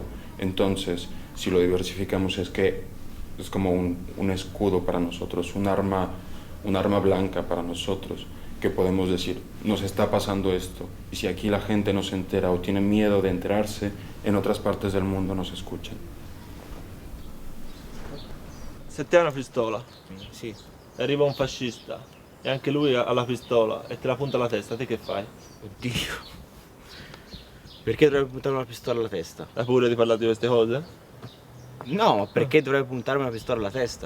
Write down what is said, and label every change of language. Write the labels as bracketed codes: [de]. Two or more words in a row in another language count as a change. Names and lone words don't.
[es] Entonces, si lo diversificamos, es como un escudo para nosotros, un arma blanca para nosotros, que podemos decir, nos está pasando esto, y si aquí la gente no se entera o tiene miedo de enterarse, en otras partes del mundo nos escuchan. [it] Se te hai una pistola, Sì. arriva un fascista e anche lui ha la pistola e te la punta alla testa, te che fai? Oddio. Perché dovrebbe puntare una pistola alla testa? Hai paura di parlare di queste cose? No, ma perché dovrebbe puntarmi una pistola alla testa?